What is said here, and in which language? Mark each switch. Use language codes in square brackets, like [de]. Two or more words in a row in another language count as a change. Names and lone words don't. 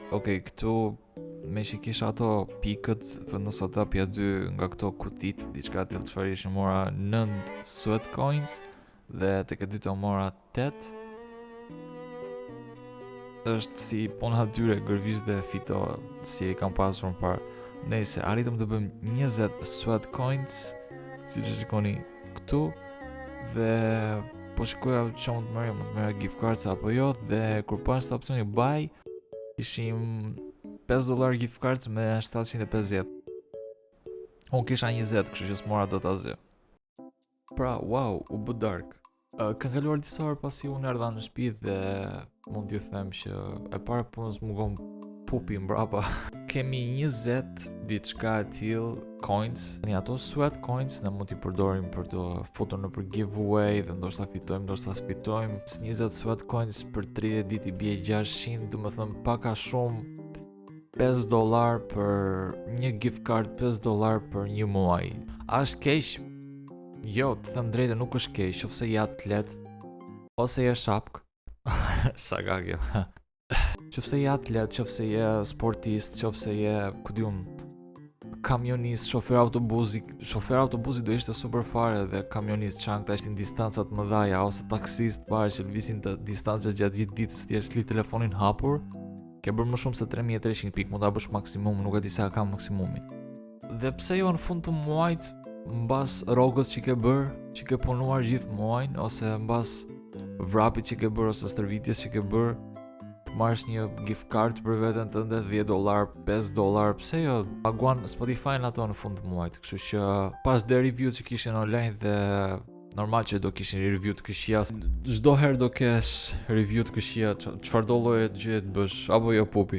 [sq] Okej, këtu me që kisha ato pikët, vendos ata pja 2 nga këto kutit, diçka të çfarë ishin, mora 9 Sweatcoins dhe tek e dyta mora 8. Është si puna atyre gërvish dhe fito si e kam pasur më parë. Nëse arritëm të bëjmë 20 Sweatcoins, siç e shikoni këtu, dhe po shikoja që mund të merja [en] gift cards [sq] apo jo, dhe kur pas të opcioni buy, ishim $5 [en] gift cards [sq] me 750. Unë kisha 20, kështu që s'mora dot asgjë. Pra, wow, u bë dark. Ka kaluar disa orë pasi unë erdha në shtëpi dhe mund t'ju them që e para punës më gon pupi mbrapa. kemi 20 diçka e tillë coins. Tani ato sweat coins ne mund t'i përdorim për të futur në për giveaway dhe ndoshta fitojmë, ndoshta sfitojmë. 20 sweat coins për 30 ditë i bie 600, do të thënë pak a shumë $5 për një [en] gift card, [sq] $5 për një muaj. A është keq? Jo, të them drejtë nuk është keq, qofse je atlet ose je shapk. Shaka kjo. Qofse je atlet, qofse je sportist, qofse je, ku diun, kamionist, shofer autobusi do ishte super fare dhe kamionist çankta ishin distancat më dhaja ose taksist fare që lëvisin të distancat gjatë gjithë ditës, ti është li telefonin hapur, ke bërë më shumë se 3300 pikë, mund ta bësh maksimum, nuk e di sa ka maksimumi. Dhe pse jo në fund të muajit, mbas rrogës që ke bërë, që ke punuar gjithë muajin, ose mbas vrapit që ke bërë ose stërvitjes që ke bërë, të marrësh një [en] gift card [sq] për veten tënde, $10, $5, pse jo? Paguan Spotify në ato në fund të muajit, kështu që pas dhe review që kishin online dhe normal që do kishin review të këqija, çdo herë do kesh review të këqija, çfarë do lloje gjë të bësh, apo jo pupi.